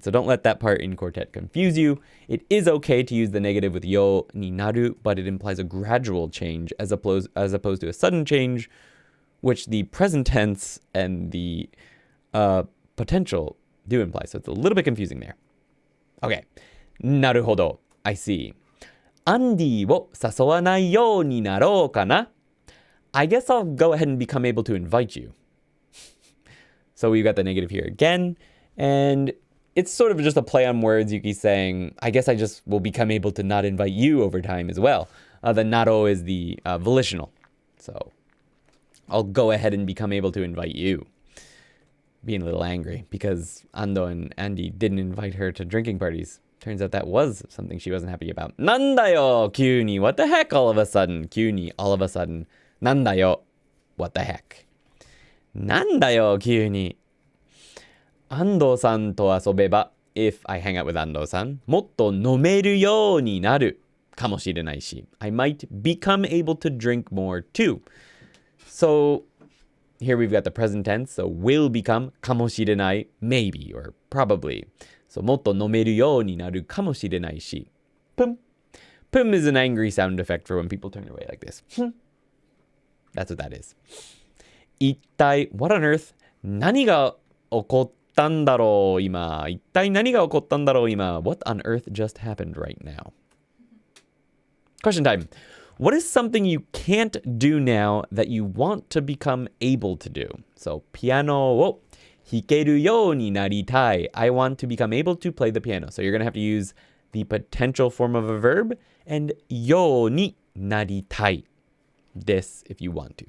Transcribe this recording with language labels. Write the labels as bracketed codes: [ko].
[en] So don't let that part in quartet confuse you. It is okay to use the negative with ようになる, but it implies a gradual change as opposed to a sudden change, which the present tense and the potential do imply. So it's a little bit confusing there. Okay. [ja] なるほど. [en] I see. [ja] アンディを誘わないようになろうかな? [en] I guess I'll go ahead and become able to invite you. So we've got the negative here again. And it's sort of just a play on words. Yuki's saying, I guess I just will become able to not invite you over time as well. The naro is the volitional. So I'll go ahead and become able to invite you. Being a little angry because Ando and Andy didn't invite her to drinking parties. Turns out that was something she wasn't happy about. [ja] なんだよ, 急に. [en] What the heck all of a sudden? [ja] 急に, [en] all of a sudden. [ja] なんだよ. [en] What the heck? [ja] なんだよ, 急に. 安藤さんと遊べば, [en] if I hang out with [ja] 安藤さん, もっと飲めるようになるかもしれないし. [en] I might become able to drink more too. So here we've got the present tense. So will become かもしれない, maybe or probably. [ja] So もっと飲めるようになるかもしれないし. Pum. [en] Pum is an angry sound effect for when people turn away like this. That's what that is. [ja] 一体 [en] what on earth [ja] 何が起こったんだろう今一体何が起こったんだろう今 [en] What on earth just happened right now? Question time. What is something you can't do now that you want to become able to do? So [ja] ピアノを弾けるようになりたい [en] I want to become able to play the piano. So you're going to have to use the potential form of a verb and ようになりたいthis if you want to.